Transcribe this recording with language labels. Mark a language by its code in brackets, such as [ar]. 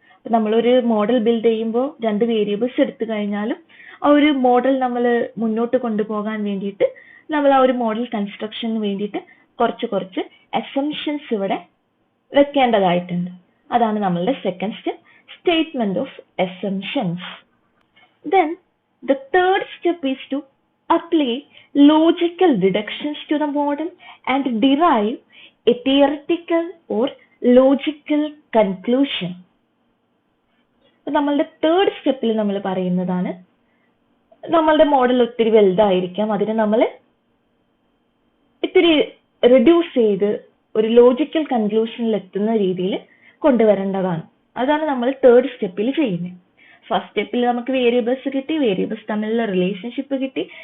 [ml] അപ്പൊ നമ്മളൊരു model build ചെയ്യുമ്പോൾ രണ്ട് വേരിയബിൾസ് എടുത്തു കഴിഞ്ഞാലും ആ ഒരു മോഡൽ നമ്മൾ മുന്നോട്ട് കൊണ്ടുപോകാൻ വേണ്ടിയിട്ട് നമ്മൾ ആ ഒരു മോഡൽ കൺസ്ട്രക്ഷന് വേണ്ടിയിട്ട് കുറച്ച് അസംഷൻസ് ഇവിടെ വെക്കേണ്ടതായിട്ടുണ്ട്. അതാണ് നമ്മളുടെ second step, statement of assumptions. [en] Then the third step is to apply logical deductions to the model and derive a theoretical or logical conclusion. [ml] നമ്മളുടെ തേർഡ് സ്റ്റെപ്പിൽ നമ്മൾ പറയുന്നതാണ്, നമ്മളുടെ മോഡൽ ഒത്തിരി വലുതായിരിക്കാം, അതിനെ നമ്മൾ ഇത്തിരി റിഡ്യൂസ് ചെയ്ത് ഒരു ലോജിക്കൽ കൺക്ലൂഷനിൽ എത്തുന്ന രീതിയിൽ കൊണ്ടുവരേണ്ടതാണ്. അതാണ് നമ്മൾ തേർഡ് സ്റ്റെപ്പിൽ ചെയ്യുന്നത്. ഫസ്റ്റ് സ്റ്റെപ്പിൽ നമുക്ക് വേരിയബിൾസ് കിട്ടി, വേരിയബിൾസ് തമ്മിലുള്ള റിലേഷൻഷിപ്പ് കിട്ടി.